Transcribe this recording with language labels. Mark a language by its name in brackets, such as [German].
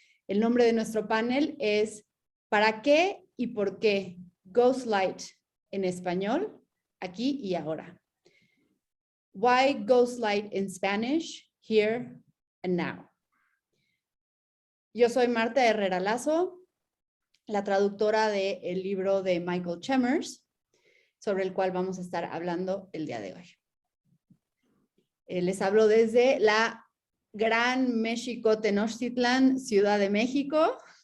[Spanish] El nombre de nuestro panel es ¿Para qué y por qué Ghostlight en español, aquí y ahora? [English] Why Ghostlight in Spanish, here and now? [Spanish] Yo soy Marta Herrera Lazo, la traductora del libro de Michael Chambers, sobre el cual vamos a estar hablando el día de hoy. Les hablo desde la Gran México Tenochtitlán, Ciudad de México.